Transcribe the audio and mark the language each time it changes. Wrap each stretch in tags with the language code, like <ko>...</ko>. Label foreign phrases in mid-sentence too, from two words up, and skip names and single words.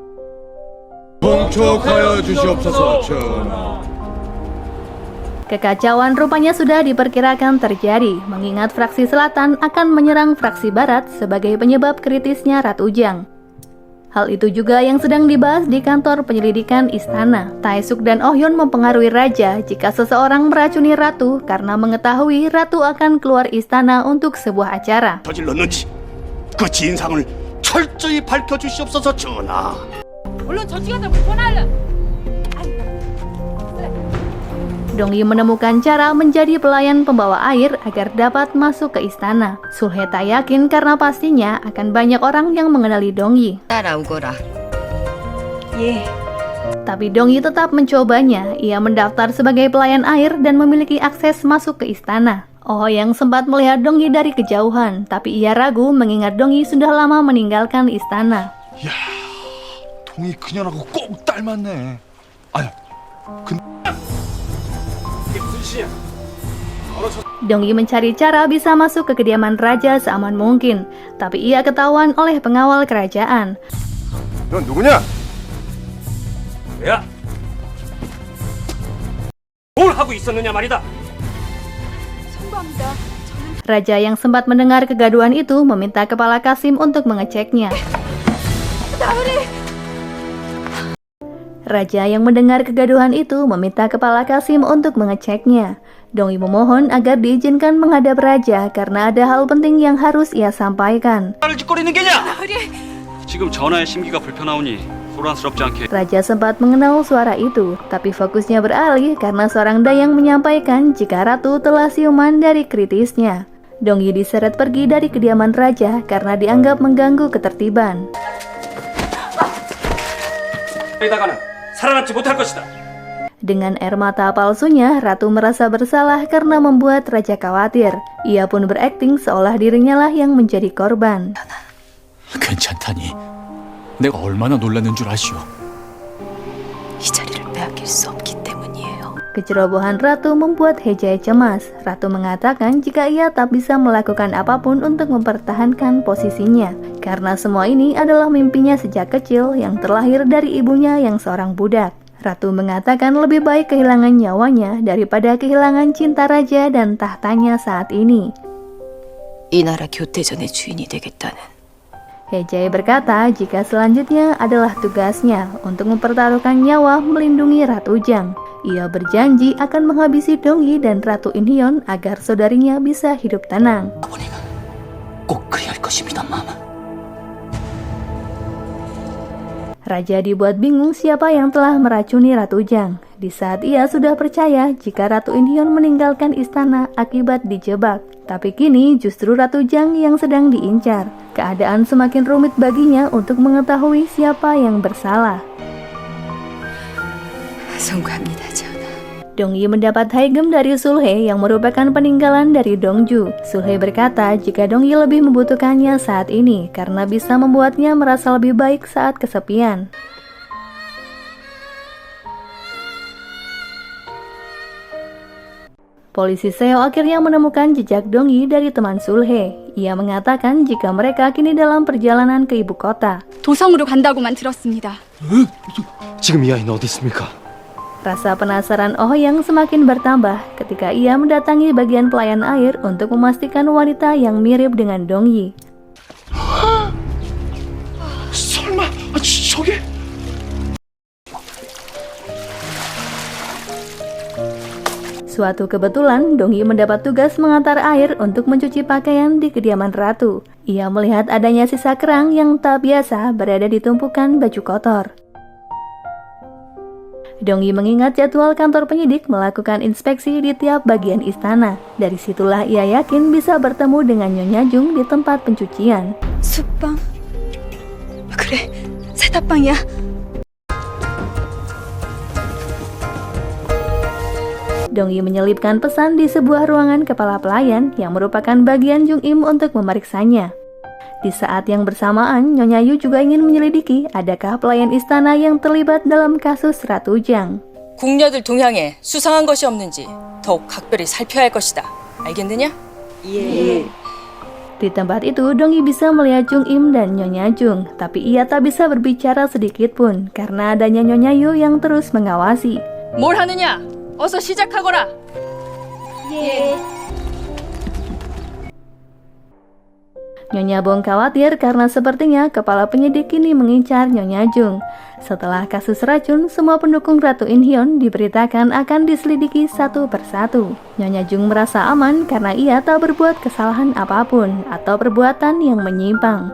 <id>Kekacauan rupanya sudah diperkirakan terjadi, mengingat fraksi selatan akan menyerang fraksi barat sebagai penyebab kritisnya Ratu Jiang. Hal itu juga yang sedang dibahas di kantor penyelidikan istana. Taesuk dan Oh Hyun mempengaruhi raja jika seseorang meracuni ratu karena mengetahui ratu akan keluar istana untuk sebuah acara.</id> <ko>저질렀는지 그 진상을 철저히 밝혀주시옵소서 전하. 물론 저지간다고 전화할래.</ko> <id>Dongyi menemukan cara menjadi pelayan pembawa air agar dapat masuk ke istana. Sulhe tak yakin karena pastinya akan banyak orang yang mengenali Dongyi. Tapi Dongyi tetap mencobanya. Ia mendaftar sebagai pelayan air dan memiliki akses masuk ke istana. Oh yang sempat melihat Dongyi dari kejauhan, tapi ia ragu mengingat Dongyi sudah lama meninggalkan istana.</id> <ko>야, 동이 그녀라고 꼭 닮았네. 아유,</ko> <id>Dongyi mencari cara bisa masuk ke kediaman raja seaman mungkin, tapi ia ketahuan oleh pengawal kerajaan.</id> <ko>넌 누구냐? 야! 뭘 하고 있었느냐 말이다.</ko> <id>Raja yang sempat mendengar kegaduhan itu meminta kepala Kasim untuk mengeceknya. Raja yang mendengar kegaduhan itu meminta kepala Kasim untuk mengeceknya. Dongyi memohon agar diizinkan menghadap raja karena ada hal penting yang harus ia sampaikan.</id> <ko>지금 전하의 심기가 불편하오니 소란스럽지 않게.</ko> <id>Raja sempat mengenal suara itu, tapi fokusnya beralih karena seorang dayang menyampaikan jika ratu telah siuman dari kritisnya. Dongyi diseret pergi dari kediaman raja karena dianggap mengganggu ketertiban.</id> <ko>살아남지 못할 것이다.</ko> <id>Dengan air mata palsunya, ratu merasa bersalah karena membuat raja khawatir. Ia pun berakting seolah dirinya lah yang menjadi korban.</id> <ko>괜찮다니. 내가 얼마나 놀랐는 줄 아시오. 이 자리를 빼앗길 수 없기 때문이에요.</ko> <id>Kecerobohan ratu membuat Hejae cemas. Ratu mengatakan jika ia tak bisa melakukan apapun untuk mempertahankan posisinya, karena semua ini adalah mimpinya sejak kecil yang terlahir dari ibunya yang seorang budak. Ratu mengatakan lebih baik kehilangan nyawanya daripada kehilangan cinta raja dan tahtanya saat ini.</id> <ko>이 나라 교태전의 주인이 되겠다는.</ko> <id>Hejae berkata jika selanjutnya adalah tugasnya untuk mempertaruhkan nyawa melindungi Ratu Jiang. Ia berjanji akan menghabisi Dongyi dan Ratu Inhyun agar saudarinya bisa hidup tenang.</id> <ko>아버님은 꼭 그래야 할 것입니다, 마마.</ko> <id>Raja dibuat bingung siapa yang telah meracuni Ratu Jiang. Di saat ia sudah percaya jika Ratu Inhyun meninggalkan istana akibat dijebak. Tapi kini justru Ratu Jiang yang sedang diincar. Keadaan semakin rumit baginya untuk mengetahui siapa yang bersalah.</id> <ko>송구합니다, 전하.</ko> <id>Dongyi mendapat haigem dari Sulhe yang merupakan peninggalan dari Dongju. Sulhe berkata jika Dongyi lebih membutuhkannya saat ini karena bisa membuatnya merasa lebih baik saat kesepian. Polisi Seo akhirnya menemukan jejak Dongyi dari teman Sulhe. Ia mengatakan jika mereka kini dalam perjalanan ke ibu kota.</id> <ko>도성으로 간다고만 들었습니다. 지금 이 아이는 어디 있습니까?</ko> <id>Rasa penasaran Oh yang semakin bertambah ketika ia mendatangi bagian pelayan air untuk memastikan wanita yang mirip dengan Dongyi.</id> <ko>설마 저게?</ko> <id>Suatu kebetulan, Dongyi mendapat tugas mengantar air untuk mencuci pakaian di kediaman ratu. Ia melihat adanya sisa kerang yang tak biasa berada di tumpukan baju kotor. Dongyi mengingat jadwal kantor penyidik melakukan inspeksi di tiap bagian istana. Dari situlah ia yakin bisa bertemu dengan Nyonya Jung di tempat pencucian.</id> <ko>숯방. 그래, 세탁방이야.</ko> <id>Dongyi menyelipkan pesan di sebuah ruangan kepala pelayan yang merupakan bagian Jung Im untuk memeriksanya. Di saat yang bersamaan, Nyonya Yu juga ingin menyelidiki adakah pelayan istana yang terlibat dalam kasus Ratu Jiang.</id> <ko>궁녀들 동향에 수상한 것이 없는지 더욱 각별히 살펴야 할 것이다. 알겠느냐? 예.</ko> <id>Di tempat itu, Dongyi bisa melihat Jung Im dan Nyonya Jung, tapi ia tak bisa berbicara sedikit pun karena adanya Nyonya Yu yang terus mengawasi.</id> <ko>뭘 하느냐? 어서 시작하거라. 예.</ko> <id>Nyonya Bong khawatir karena sepertinya kepala penyidik kini mengincar Nyonya Jung. Setelah kasus racun, semua pendukung Ratu Inhyun diberitakan akan diselidiki satu persatu. Nyonya Jung merasa aman karena ia tak berbuat kesalahan apapun atau perbuatan yang menyimpang.</id>